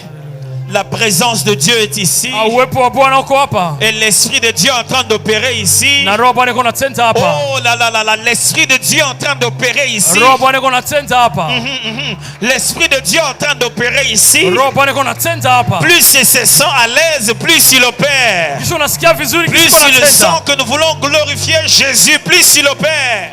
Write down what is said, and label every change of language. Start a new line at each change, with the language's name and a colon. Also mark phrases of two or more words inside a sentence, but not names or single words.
French: La présence de Dieu est ici.
Swahili: Uwepo wa Bwana uko hapa.
French: Et l'Esprit de Dieu est en train d'opérer ici.
Swahili: Na Roho Bwana iko natenda hapa.
French: Oh là, l'Esprit de Dieu est en train d'opérer ici.
Swahili: Roho Bwana iko natenda hapa.
French: L'Esprit de Dieu est en train d'opérer ici.
Swahili: Roho Bwana iko natenda hapa.
French: Plus il se sent à l'aise, plus il opère.
Swahili: Kisha unasikia vizuri
French: Plus
Swahili: kisha
French: il sent
Swahili: unatenda.
French: que nous voulons glorifier Jésus, plus il opère.